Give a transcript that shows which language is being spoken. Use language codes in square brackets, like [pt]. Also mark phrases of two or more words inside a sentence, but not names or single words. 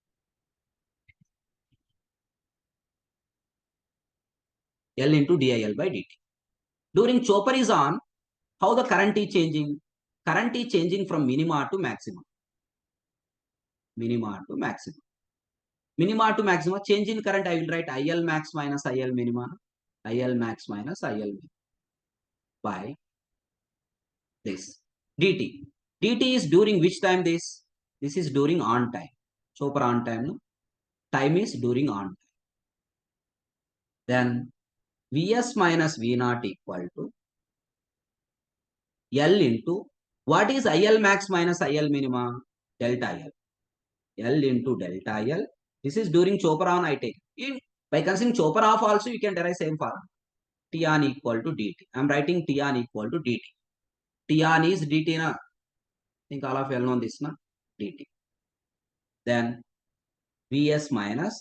[en] L into DIL by dt. During chopper is on, how the current is changing? Current is changing from minima to maximum. Minima to maximum. Minima to maximum. Change in current, I will write IL max minus IL minima. IL max minus IL minima by this. dt. dt is during which time this? This is during on time. Chopper on time. No? Time is during on time. Then Vs minus V0 equal to L into what is IL max minus IL minima? Delta L. L into delta L. This is during chopper on I take. By considering chopper off also, you can derive same formula. T on equal to dt. I am writing T on equal to dt. T on is dt na. I think all of you know this na. dt. Then Vs minus.